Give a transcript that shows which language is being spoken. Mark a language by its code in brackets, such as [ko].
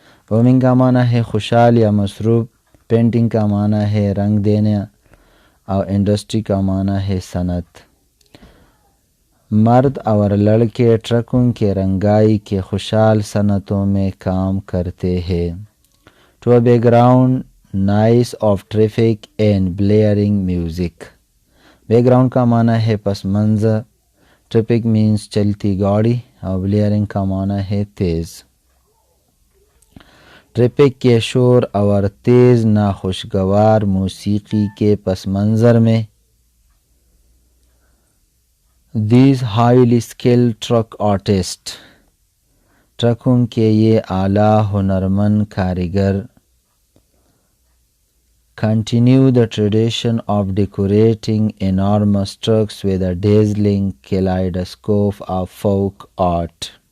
[ur] Booming کا معنی ہے خوشحال یا مصروف، پینٹنگ کا معنی ہے رنگ دینا اور انڈسٹری کا معنی ہے صنعت. مرد اور لڑکے ٹرکوں کے رنگائی کے خوشحال صنعتوں میں کام کرتے ہیں. [en] To a background noise of traffic and blaring music. [ur] Back ground کا معنی ہے پس منظر، ٹریفک مینز چلتی گاڑی اور بلیئرنگ کا معنی ہے تیز. ٹریفک کے شور اور تیز ناخوشگوار موسیقی کے پس منظر میں [en] these highly skilled truck artists, [ur] ٹرکوں کے یہ اعلیٰ ہنرمند کاریگر [en] continue the tradition of decorating enormous trucks with a dazzling kaleidoscope of folk art.